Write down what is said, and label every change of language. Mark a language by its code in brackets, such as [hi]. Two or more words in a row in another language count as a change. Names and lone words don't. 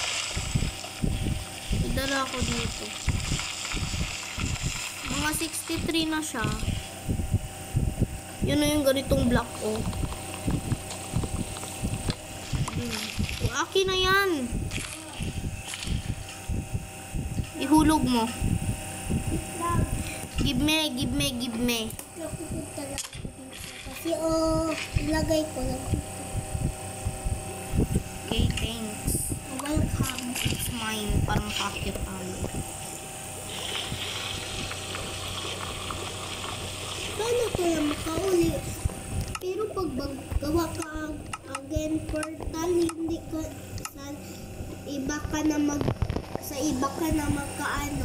[tl] Idala ako dito. Mga 63 na siya. Yun na yung ganitong block, oh. Akin na yan. Ihulog mo. [en] Give me. [tl] Napupunta lang ako dito. Kasi, ilagay ko lang. [en] Okay, thanks. Welcome. It's mine. [tl] Parang kakit tayo. Paano kaya makauli? Pero pag gawa ka again portal, hindi ka sa iba ka na magkaano.